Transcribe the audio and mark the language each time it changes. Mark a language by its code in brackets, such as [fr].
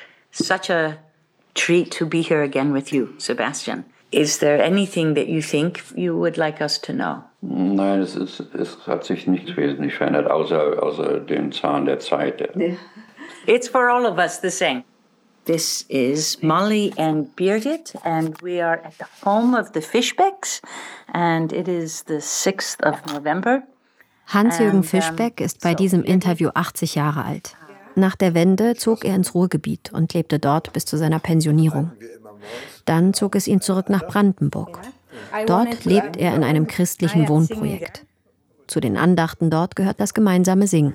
[en] Such a treat to be here again with you, Sebastian. Is there anything that you think you would like us to know? [de] Nein, es hat sich nichts wesentlich verändert, außer den Zahn der Zeit. [en] It's for all of us the same. This is Molly and Birgit, and we are at the home of the Fischbecks, and it is the 6th of November. [de] Hans-Jürgen Fischbeck ist bei diesem Interview 80 Jahre alt. Nach der Wende zog er ins Ruhrgebiet und lebte dort bis zu seiner Pensionierung. Dann zog es ihn zurück nach Brandenburg. Dort lebt er in einem christlichen Wohnprojekt. Zu den Andachten dort gehört das gemeinsame Singen.